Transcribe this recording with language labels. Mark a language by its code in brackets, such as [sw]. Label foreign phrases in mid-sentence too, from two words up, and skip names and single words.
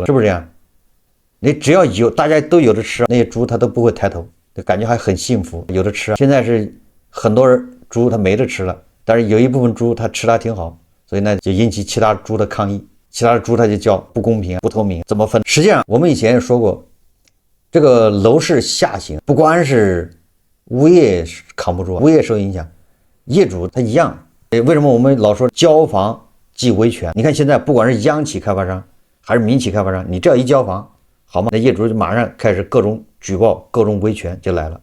[zh] 是不是這樣？你只要有大家都有的吃，那些豬它都不會抬頭，就感覺還很幸福，有的吃。現在是很多人豬它沒得吃了，但是有一部分豬它吃它挺好，所以呢就引起其他豬的抗議，其他的豬它就叫不公平不透明，怎麼分？實際上我們以前也說過，這個樓市下行不光是物業扛不住，物業受影響，業主他一樣。為什麼我們老說交房即維權？你看現在不管是央企開發商還是民企開發商，你只要一交房好嗎？那業主就馬上開始各種舉報，各種維權就來了。